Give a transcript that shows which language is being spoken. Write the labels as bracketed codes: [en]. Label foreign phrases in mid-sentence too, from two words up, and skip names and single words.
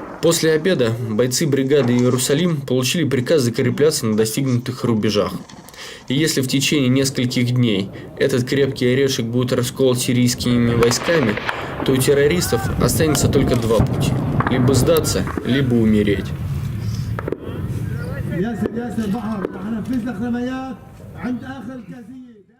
[ru] После обеда бойцы бригады Иерусалим получили приказ закрепляться на достигнутых рубежах. И если в течение нескольких дней этот крепкий орешек будет расколот сирийскими войсками, то у террористов останется только два пути – либо сдаться, либо умереть. [ar] ياسر بحر احنا نفذ لك رميات عند اخر الكازيه